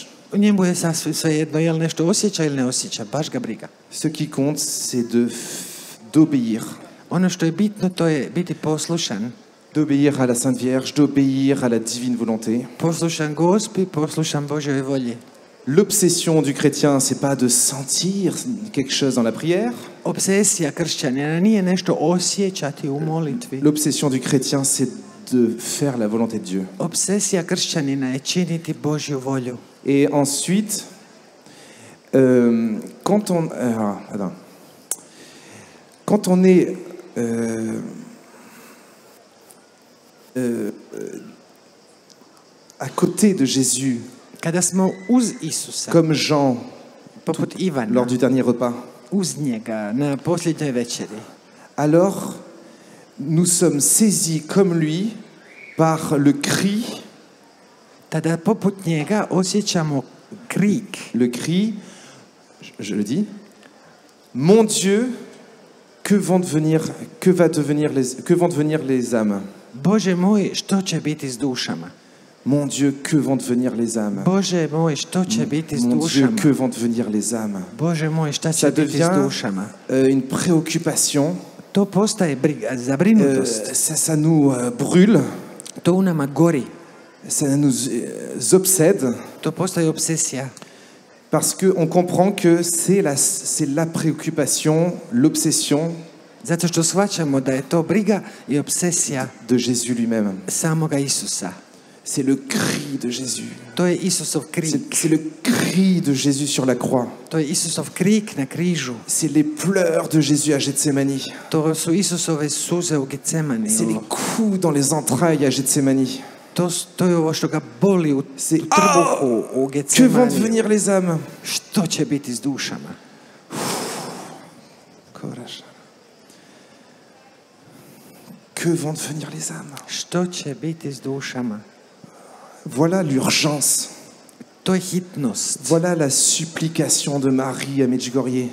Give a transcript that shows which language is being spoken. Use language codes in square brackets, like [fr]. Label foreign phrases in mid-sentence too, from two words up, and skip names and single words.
[hr] njemu je sasvim svejedno, je li nešto osjeća ili ne osjeća, baš ga briga. [fr] Ce qui compte, c'est d'obéir. [hr] Ono što je bitno, to je biti poslušan. [fr] D'obéir à la Sainte Vierge, d'obéir à la divine volonté. [hr] Poslušan Gospi, poslušan Božjoj volji. [fr] L'obsession du chrétien, c'est pas de sentir quelque chose dans la prière. [hr] Obsesija kršćanina nije nešto osjećati u molitvi. [fr] L'obsession du chrétien, c'est de faire la volonté de Dieu. [hr] Obsesija kršćanina je činiti Božju volju. [fr] Et ensuite, quand on est à côté de Jésus, [hr] Kada smo uz Isusa, [fr] comme Jean [hr] poput Ivana, [fr] lors du dernier repas, [hr] uz njega na posljednjoj večeri, [fr] alors nous sommes saisis comme lui par le cri. [hr] tada poput njega osjećamo krik. [fr] Le cri, je le dis, mon Dieu, que vont devenir les âmes? [hr] Bože moj, što će biti s dušama? [fr] Mon Dieu, que vont devenir les âmes? [hr] Bože moj, što će biti s [fr] Mon Dieu, [hr] dušama? [fr] que vont devenir les âmes? [hr] Bože moj, šta će [fr] Ça [hr] biti s [fr] devient [hr] dušama? [fr] une préoccupation. [hr] To postaje briga, zabrinutost. [fr] Ça nous brûle, [hr] To u nama gori. [fr] ça nous obsède, [hr] To postaje obsesija. [fr] parce qu'on comprend que c'est la préoccupation, l'obsession [hr] Zato što shvaćamo da je to briga i obsesija [fr] de Jésus lui-même. [hr] samoga Isusa. [fr] C'est le cri de Jésus. [hr] To je Isusov krik. [fr] C'est le cri de Jésus sur la croix. [hr] To je Isusov krik na križu. [fr] C'est les pleurs de Jésus à Gethsémanie. [hr] To su Isusove suze u Getsemani. [fr] C'est les coups dans les entrailles à Gethsémanie. [hr] To je ovo što ga boli u [fr] C'est [hr] trbuhu u [fr] que vont [hr] Getsemani. [fr] devenir les âmes? [hr] Što će biti s dušama? [fr] Que vont devenir les âmes? [hr] Što će biti s dušama? [fr] Voilà l'urgence. [hr] To je hitnost. [fr] Voilà la supplication de Marie à Medjugorje.